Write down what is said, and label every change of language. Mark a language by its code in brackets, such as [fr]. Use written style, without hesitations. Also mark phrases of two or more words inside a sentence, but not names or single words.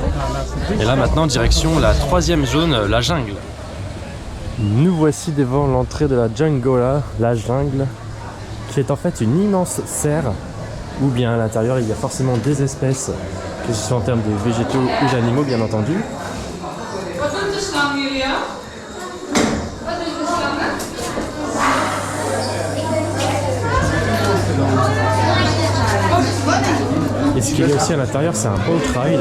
[fr] Et là maintenant direction la troisième zone, la jungle. Nous voici devant l'entrée de la Jungola, la jungle, qui est en fait une immense serre, où bien à l'intérieur il y a forcément des espèces, que ce soit en termes de végétaux ou d'animaux bien entendu. [nl] Wat doet de slang, Julia? Wat doet de slangen? [fr] Et ce qu'il y a aussi à l'intérieur, c'est un [en] boat ride.